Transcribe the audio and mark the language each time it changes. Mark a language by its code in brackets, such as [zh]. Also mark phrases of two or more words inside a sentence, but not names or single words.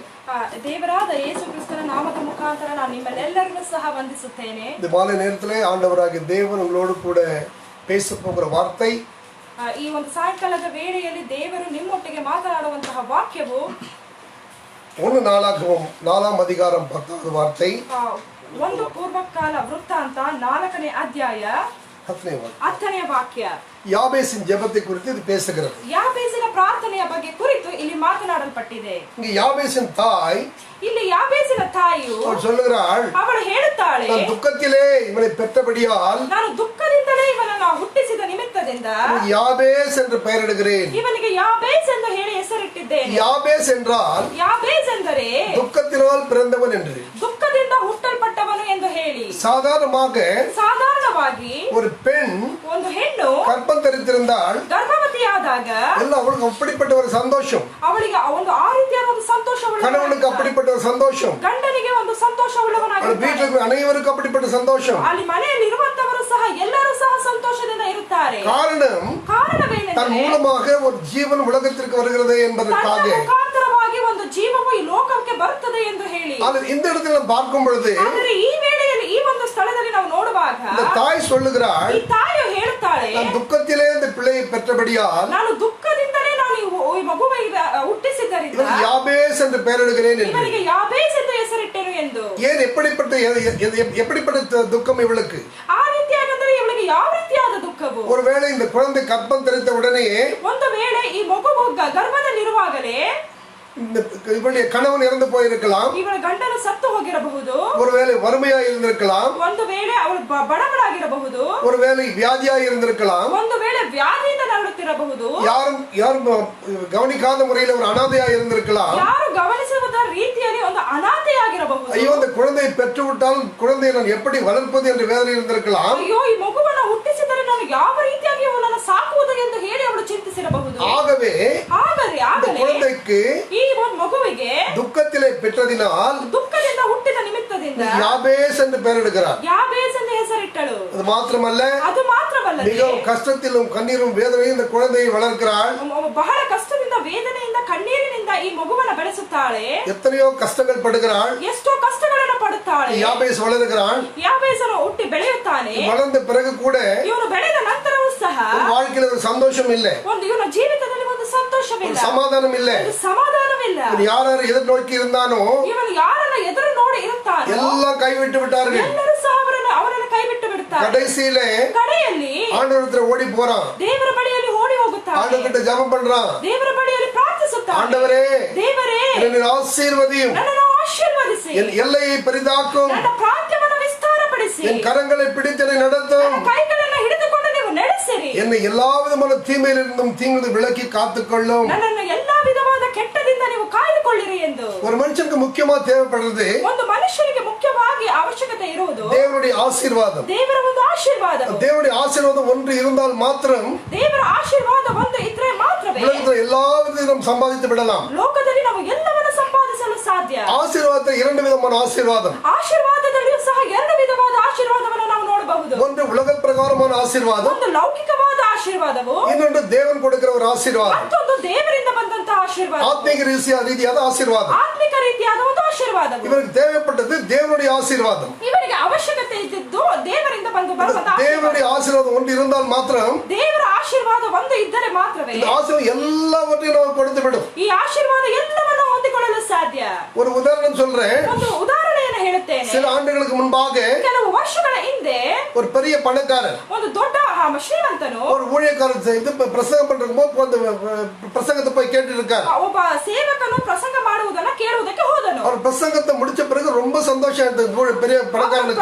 [kn] ದೇವರಾದ ಯೇಸು ಕ್ರಿಸ್ತನ ನಾಮದ ಮುಖಾಂತರ ನಾನು ನಿಮ್ಮೆಲ್ಲರಿಗೂ ಸಹ ವಂದಿಸುತ್ತೇನೆ. [ta] இந்த மாலை நேரத்திலே ஆண்டவராகிய தேவன் உங்களோடு கூட பேச போகிற வார்த்தை, [kn] ಈ ಒಂದು ಸಾಯಂಕಾಲದ ವೇಳೆಯಲ್ಲಿ ದೇವರು ನಿಮ್ಮೊಟ್ಟಿಗೆ ಮಾತನಾಡುವಂತಹ ವಾಕ್ಯವು [ta] 1 நாளாகமம் 4ஆம் அதிகாரம் 10வது வார்த்தை, [kn] 1 ಪೂರ್ವಕಾಲ ವೃತ್ತಾಂತ 4ನೇ ಅಧ್ಯಾಯ 10ನೇ ವಾಕ್ಯ. [ta] யாபேசின் ஜெபத்தை குறித்து இது பேசுகிறது. [kn] ಯಾಬೇಸಿನ ಪ್ರಾರ್ಥನೆಯ ಬಗ್ಗೆ ಕುರಿತು ಇಲ್ಲಿ ಮಾತನಾಡಲ್ಪಟ್ಟಿದೆ. [ta] இங்க யாபேசின் தாய் [kn] ಇಲ್ಲಿ ಯಾಬೇಸಿನ ತಾಯಿಯು [ta] அவள் சொல்லுகிறாள், [kn] ಅವಳು ಹೇಳುತ್ತಾಳೆ, [ta] நான் துக்கத்திலே இவனை பெற்றபடியால் [kn] ನಾನು ದುಃಖದಿಂದಲೇ ಇವನನ್ನು ಹುಟ್ಟಿಸಿದ ನಿಮಿತ್ತದಿಂದ [ta] இவனுக்கு யாபேஸ் என்று பெயரிடுகிறேன். [kn] ಇವನಿಗೆ ಯಾಬೇಸ್ ಎಂದು ಹೇಳಿ ಹೆಸರಿಟ್ಟಿದ್ದೇನೆ. [ta] யாபேஸ் என்றால் [kn] ಯಾಬೇಸ್ ಎಂದರೆ [ta] துக்கத்தினால் பிறந்தவன் என்று. [kn] ದುಃಖದಿಂದ ಹುಟ್ಟಲ್ಪಟ್ಟವನು ಎಂದು ಹೇಳಿ. ಸಾಧಾರಣವಾಗಿ [ta] ஒரு பெண் [kn] ಒಂದು ಹೆಣ್ಣು [ta] கர்ப்பம் தரித்திருந்தால் [kn] ಗರ್ಭವತಿಯಾದಾಗ [ta] எல்லாம் அவளுக்கு அப்படிப்பட்ட ஒரு சந்தோஷம், [kn] ಅವಳಿಗೆ ಒಂದು ಆ ರೀತಿಯಾದ ಒಂದು ಸಂತೋಷ [ta] கணவனுக்கு அப்படிப்பட்ட ஒரு சந்தோஷம், [kn] ಗಂಡನಿಗೆ ಒಂದು ಸಂತೋಷ ಉಳ್ಳವನಾಗಿರ್ತಾನೆ. [ta] வீட்டுக்கு அனைவருக்கும் அப்படிப்பட்ட சந்தோஷம். [kn] ಅಲ್ಲಿ ಮನೆಯಲ್ಲಿ ಇರುವಂತವರು ಸಹ ಎಲ್ಲರೂ ಸಹ ಸಂತೋಷದಿಂದ ಇರುತ್ತಾರೆ. ಕಾರಣವೇನೆಂದರೆ [ta] தன் மூலமாக ஒரு ஜீவன் உலகத்திற்கு வருகிறது என்பதற்காக [kn] ಮುಖಾಂತರವಾಗಿ ಒಂದು ಜೀವವು ಈ ಲೋಕಕ್ಕೆ ಬರುತ್ತದೆ ಎಂದು ಹೇಳಿ. [ta] இந்த இடத்துல நாம் பார்க்கும் பொழுது [kn] ಆದರೆ ಈ ವೇಳೆಯಲ್ಲಿ ಈ ಒಂದು ಸ್ಥಳದಲ್ಲಿ ನಾವು ನೋಡುವಾಗ [ta] இந்த தாய் சொல்லுகிறாள், [kn] ಈ ತಾಯಿಯು ಹೇಳುತ್ತಾಳೆ, [ta] நான் துக்கத்திலே இந்த பிள்ளையை பெற்றபடியால் [kn] ನಾನು ದುಃಖದಿಂದಲೇ ನಾನು ಈ ಮಗುವಿಗೆ ಹುಟ್ಟಿಸಿದ್ದರಿಂದ [ta] இவனுக்கு யாபேஸ் என்று பெயரிடுகிறேன் என்று. [kn] ಇವನಿಗೆ ಯಾಬೇಸ್ ಎಂದು ಹೆಸರಿಟ್ಟೆನು ಎಂದು. [ta] ஏன் எப்படிப்பட்ட துக்கம் இவளுக்கு? [kn] ಆ ರೀತಿಯಾಗಂದ್ರೆ ಇವಳಿಗೆ ಯಾವ ರೀತಿಯಾದ ದುಃಖವು? [ta] ஒருவேளை இந்த குழந்தை கர்ப்பம் தரித்த உடனே [kn] ಒಂದು ವೇಳೆ ಈ ಮಗುವು ಗರ್ಭದಲ್ಲಿರುವಾಗಲೇ [ta] இவனுடைய கணவன் இறந்து போயிருக்கலாம், [kn] ಇವಳ ಗಂಡನು ಸತ್ತು ಹೋಗಿರಬಹುದು, [ta] ஒருவேளை வறுமையா இருந்திருக்கலாம், [kn] ಒಂದು ವೇಳೆ ಅವಳು ಬಡವಳಾಗಿರಬಹುದು, [ta] ஒருவேளை வியாதியா இருந்திருக்கலாம், [kn] ಒಂದು ವೇಳೆ ವ್ಯಾಧಿಯಿಂದ ನರಳುತ್ತಿರಬಹುದು, [ta] யாரும் கவனிக்காத முறையில் ஒரு அனாதையா இருந்திருக்கலாம், [kn] ಯಾರು ಗಮನಿಸುವುದ ರೀತಿಯಲ್ಲಿ ಒಂದು ಅನಾಥೆಯಾಗಿರಬಹುದು. [ta] ஐயோ இந்த குழந்தையை பெற்றுவிட்டால் குழந்தையை நான் எப்படி வளர்ப்பது என்று வேதனை இருந்திருக்கலாம். [kn] ಅಯ್ಯೋ ಈ ಮಗುವನ್ನು ಹುಟ್ಟಿಸಿದರೆ ನಾನು ಯಾವ ರೀತಿಯಾಗಿ ಅವನನ್ನು ಸಾಕುವುದು ಎಂದು ಹೇಳಿ ಅವಳು ಚಿಂತಿಸಿರಬಹುದು. [ta] ஆகவே இந்த குழந்தைக்கு [kn] ಈ ಒಂದು ಮಗುವಿಗೆ [ta] துக்கத்திலே பெற்றதினால் [kn] ದುಃಖದಿಂದ ಹುಟ್ಟಿದ ನಿಮಿತ್ತದಿಂದ [ta] யாபேஸ் என்று பெயரிடுகிறார். [kn] ಯಾಬೇಸ್ ಎಂದು ಹೆಸರಿಟ್ಟಳು. [ta] அது மாத்திரமல்ல, மிகவும் கஷ்டத்திலும் கண்ணீரும் வேதனையும் இந்த குழந்தையை வளர்க்கிறாள். [kn] ಬಹಳ ಕಷ್ಟದಿಂದ ವೇದನೆಯಿಂದ ಕಣ್ಣೀರಿನಿಂದ ಈ ಮಗುವನ್ನು ಬೆಳೆಸುತ್ತಾಳೆ. [ta] எத்தனையோ கஷ்டங்கள் படுகிறாள், [kn] ಎಷ್ಟೋ ಕಷ್ಟಗಳನ್ನು ಪಡುತ್ತಾಳೆ. [ta] யாபேஸ் வளர்கிறான், [kn] ಯಾಬೇಸನು ಹುಟ್ಟಿ ಬೆಳೆಯುತ್ತಾನೆ. [ta] வளர்ந்த பிறகு கூட [kn] ಇವನು ಬೆಳೆದ ನಂತರವೂ ಸಹ [ta] வாழ்க்கையில ஒரு சந்தோஷம் இல்லை, [kn] ಇವನ ಜೀವಿತದಲ್ಲಿ ಒಂದು ಸಂತೋಷವಿಲ್ಲ, [ta] சமாதானம் இல்லை, [kn] ಸಮಾಧಾನವಿಲ್ಲ. [ta] யார் எதிர்நோக்கி இருந்தானோ [kn] ಇವನು ಯಾರನ್ನ ಎದುರು ನೋಡಿ ಇರುತ್ತಾನೋ [ta] எல்லாம் கைவிட்டு விட்டார்கள். [kn] ಎಲ್ಲರೂ ಸಹ ಅವರನ್ನು ಕೈ ಬಿಟ್ಟು ಬಿಡುತ್ತಾರೆ. ಕಡೆಯಲ್ಲಿ [ta] ஆண்டவரத்துல ஓடி போறான், [kn] ದೇವರ ಬಳಿಯಲ್ಲಿ ಓಡಿ ಹೋಗುತ್ತಾನೆ, [ta] ஆண்டவர்கிட்ட ஜெபம் பண்றான், [kn] ದೇವರ ಬಳಿಯಲ್ಲಿ ಪ್ರಾರ್ಥಿಸುತ್ತಾನೆ, [ta] ஆண்டவரே [kn] ದೇವರೇ [ta] என்னை ஆசீர்வதியும், [kn] ನನ್ನನ್ನು ಆಶೀರ್ವದಿಸಿ, [ta] என் எல்லையை பெரிதாக்கும், [kn] ನನ್ನ ಪ್ರಾಂತ್ಯವನ್ನು ವಿಸ್ತಾರಪಡಿಸಿ, [ta] என் கரங்களை பிடித்து என்னை நடத்தும், [kn] ನನ್ನ ಕೈಗಳನ್ನು ಹಿಡಿದುಕೊಂಡು ನೀವು ನಡೆಸಿರಿ, [ta] என்னை எல்லா விதமான தீமையிலிருந்தும் தீங்கு விலக்கி காத்துக்கொள்ளும், [kn] ನನ್ನನ್ನು ಎಲ್ಲಾ ವಿಧವಾದ ಕೆಟ್ಟದಿಂದ ನೀವು ಕಾಯ್ದುಕೊಳ್ಳಿರಿ ಎಂದು. [ta] ஒரு மனுஷனுக்கு முக்கியமா தேவைப்படுறது [kn] ಒಂದು ಮನುಷ್ಯನಿಗೆ ಮುಖ್ಯವಾಗಿ ಅವಶ್ಯಕತೆ ಇರುವುದು [ta] தேவனுடைய ஆசீர்வாதம். [kn] ದೇವರ ಒಂದು ಆಶೀರ್ವಾದ. [ta] தேவனுடைய ஆசீர்வாதம் ஒன்று இருந்தால் மாத்திரம் [kn] ದೇವರ ಆಶೀರ್ವಾದ ಒಂದು ಇದ್ರೆ ಮಾತ್ರವೇ [ta] உலகத்தில் எல்லா விதத்திலும் சம்பாதித்து விடலாம். [kn] ಲೋಕದಲ್ಲಿ ನಾವು ಎಲ್ಲವನ್ನೂ ಸಂಪಾದಿಸಲು ಸಾಧ್ಯ. [ta] ஆசீர்வாதத்தில் இரண்டு விதமான ஆசீர்வாதம். [kn] ಆಶೀರ್ವಾದದಲ್ಲಿಯೂ ಸಹ ಎರಡು ವಿಧವಾದ ಆಶೀರ್ವಾದವನ್ನು ನಾವು ನೋಡಬಹುದು. [ta] ஒன்று உலக பிரகாரமான ஆசீர்வாதம், [kn] ಒಂದು ಲೌಕಿಕವಾದ ಆಶೀರ್ವಾದವು, [ta] இன்னொன்று தேவன் கொடுக்கிற ஒரு ஆசீர்வாதம், [kn] ಮತ್ತೊಂದು ದೇವರಿಂದ ಬಂದಂತ ಆಶೀರ್ವಾದ, [ta] ஆத்மீக ரீதியான ஆசீர்வாதம். [kn] ಆತ್ಮಿಕ ರೀತಿಯಾದ ಒಂದು ಆಶೀರ್ವಾದವು. [ta] இவருக்கு தேவைப்பட்டது தேவனுடைய ஆசீர்வாதம். [kn] ಇವರಿಗೆ ಅವಶ್ಯಕತೆ ಇದ್ದಿದ್ದು ದೇವರಿಂದ ಬರುವಂತ [ta] தேவனுடைய ஆசீர்வாதம் ஒன்று இருந்தால் மாத்திரம், [kn] ದೇವರ ಆಶೀರ್ವಾದ ಒಂದು ಇದ್ದರೆ ಮಾತ್ರವೇ [ta] இந்த ஆசீர்வாதம் எல்லாவற்றையும் நமக்கு கொடுத்து விடும். [kn] ಈ ಆಶೀರ್ವಾದ ಎಲ್ಲವನ್ನೂ ಹೊಂದಿಕೊಳ್ಳಲು ಸಾಧ್ಯ. [ta] ஒரு உதாரணம் சொல்றேன். [kn] ಒಂದು ಉದಾಹರಣೆಯನ್ನು ಹೇಳುತ್ತೇನೆ. [ta] சில ஆண்டுகளுக்கு முன்பாக [kn] ಕೆಲವು ವರ್ಷಗಳ ಹಿಂದೆ [ta] ஒரு பெரிய பணக்காரர் [kn] ಒಂದು ದೊಡ್ಡ ಶ್ರೀಮಂತನು [ta] ஒரு ஊழியக்காரர் பிரசங்கம் பண்றதுக்கு பிரசங்கத்தை போய் கேட்டு இருக்காரு. [kn] ಒಬ್ಬ ಸೇವಕನು ಪ್ರಸಂಗ ಮಾಡುವುದನ್ನ ಕೇಳುವುದಕ್ಕೆ ಹೋದನು. [ta] அவர் பிரசங்கத்தை முடிச்ச பிறகு ரொம்ப சந்தோஷம் ஆயிடுது பெரிய பணக்காரனுக்கு.